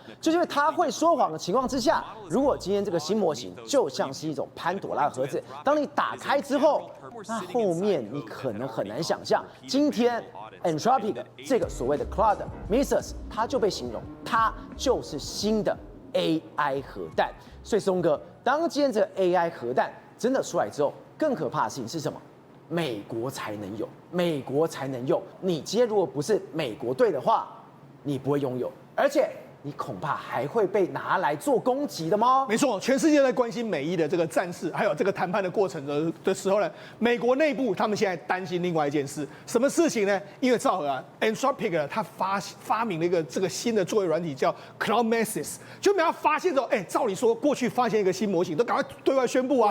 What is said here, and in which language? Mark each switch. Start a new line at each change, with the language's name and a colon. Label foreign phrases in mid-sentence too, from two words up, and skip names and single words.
Chinese: 就是因為它會說謊的情況之下，如果今天這個新模型就像是一種潘朵拉的盒子，當你打開之後，那後面你可能很難想象，今天Anthropic 這個所謂的 Claude Mythos， 它就被形容，它就是新的 AI 核彈。所以松哥，當今天這個 AI 核彈真的出來之後，更可怕的事情是什麼？美國才能有，美國才能用。你今天如果不是美國隊的話，你不會擁有，而且你恐怕還會被拿來做攻擊的嗎？沒錯，全世界在關心美伊的這個戰事，還有這個談判的過程的時候呢，美國內部他們現在擔心另外一件事，什麼事情呢？因為趙和啊 ，Anthropic 他發明了一個這個新的作業軟體叫 Claude Mythos， 就沒有發現說，照理說過去發現一個新模型，都趕快對外宣布啊，